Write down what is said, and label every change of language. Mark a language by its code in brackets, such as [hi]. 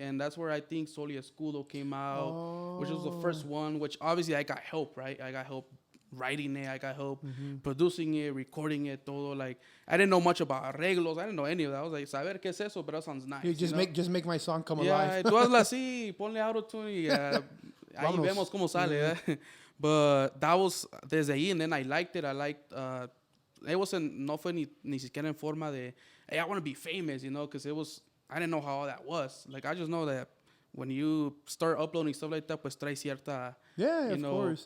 [en] And that's where I think Soli Escudo came out, which was the first one, which obviously I got help, right? I got help writing it. I got help producing it, recording it, [es] todo. [en] Like, I didn't know much about arreglos. I didn't know any of that. I was like, [es] saber qué es eso, [en] but that sounds nice. You just make my song come alive. [es] Tú hazla así, ponle auto-tune y ahí vemos cómo sale. [en] But that was [es] desde ahí, [en] and then I liked it. I liked, it wasn't, [es] no fue ni siquiera en forma de, [en] hey, I want to be famous, you know, because it was, I didn't know how all that was. Like, I just know that when you start uploading stuff like that, [es] pues trae cierta, [en] you know, course,